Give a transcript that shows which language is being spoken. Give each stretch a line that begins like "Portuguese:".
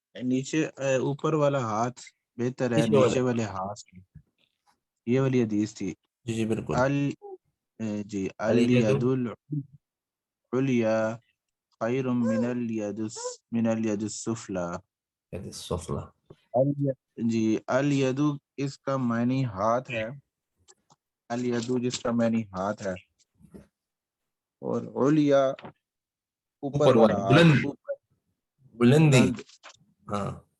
Urdu: نیچے اوپر والا ہاتھ بہتر ہے، نیچے والے ہاتھ سے یہ والی حدیث تھی. جی بالکل.
Arabic: جی الید العلیا خیر من الید السفلی.
Urdu: جی الید اس کا معنی ہاتھ ہے، الید جس کا معنی ہاتھ ہے، اور علیا اوپر اوپر والا والا، ہاتھ، بلند، اوپر بلندی. بلند. ہاں.